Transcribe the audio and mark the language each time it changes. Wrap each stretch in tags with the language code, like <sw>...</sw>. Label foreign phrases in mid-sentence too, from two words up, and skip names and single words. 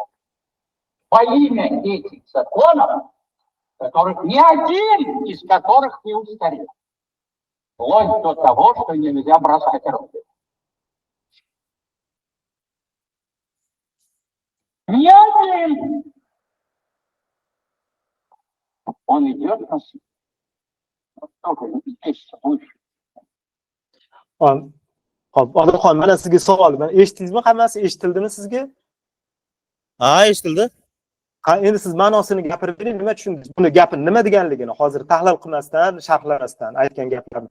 <ru>Во имя этих законов, которых ни один из которых не устарел. Вплоть до того, что нельзя бросать руки. Ни один. Он идет на суд.</ru> <uz>Odilxon, mana sizga savol. Mana eshitdingizmi? Hammasi eshittildimi sizga? Ha, eshitildi. Endi siz ma'nosini gapirib bering, nima tushundingiz? Buni gapini nima deganligini hozir tahlil qilmasdan, sharhlamasdan aytgan gaplarni.</uz>